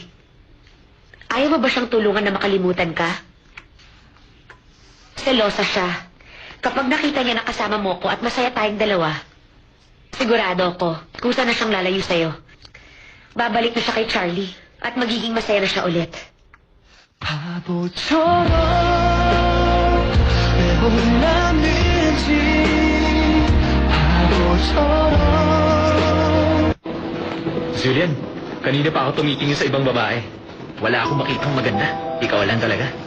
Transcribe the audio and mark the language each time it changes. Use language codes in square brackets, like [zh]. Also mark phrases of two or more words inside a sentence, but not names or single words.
[tl] Ayaw mo ba siyang tulungan na makalimutan ka? Selosa siya. Kapag nakita niya na kasama mo ko at masaya tayong dalawa, sigurado ako kung saan na siyang lalayo sa'yo. Babalik na siya kay Charlie at magiging masaya na siya ulit. [ko] 바보처럼 내보내는지 바보처럼 [tl] Julian, kanina pa ako tumitingin sa ibang babae. Wala akong makitang maganda. Ikaw lang talaga.